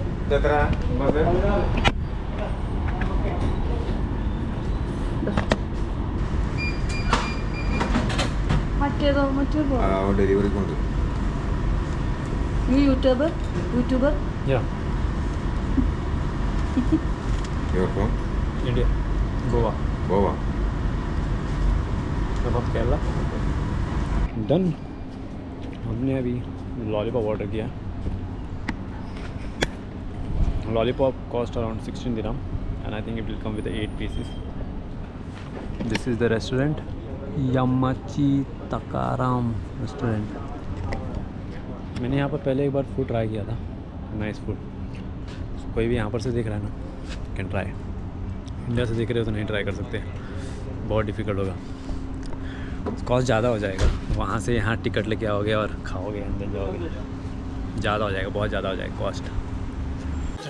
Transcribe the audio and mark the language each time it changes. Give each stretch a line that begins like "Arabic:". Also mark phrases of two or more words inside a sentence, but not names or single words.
Malayalam: മറ്റേതോ മറ്റേ ഡെലിവറി കൊണ്ട് യൂട്യൂബർ
Hindi: या
English: your phone
Hindi: इंडिया गोवा
Malayalam: ഗോവ
Hindi: अब केरला डन। हमने अभी लॉलीपॉप ऑर्डर किया।
English: lollipop cost around 16 dirham and I think it will come with 8 pieces. This is the restaurant, Yamachi Takaram restaurant.
Hindi: मैंने यहाँ पर पहले एक बार
English: food try
Hindi: किया था,
English: nice food.
Hindi: कोई भी यहाँ पर से देख रहा है ना,
English: can try.
Hindi: इंडिया से देख रहे हो तो नहीं ट्राई कर सकते, बहुत डिफ़िकल्ट होगा, कॉस्ट ज़्यादा हो जाएगा। वहाँ से यहाँ टिकट लेके आओगे और खाओगे, अंदर जाओगे, ज़्यादा हो जाएगा, बहुत ज़्यादा हो जाएगा कॉस्ट।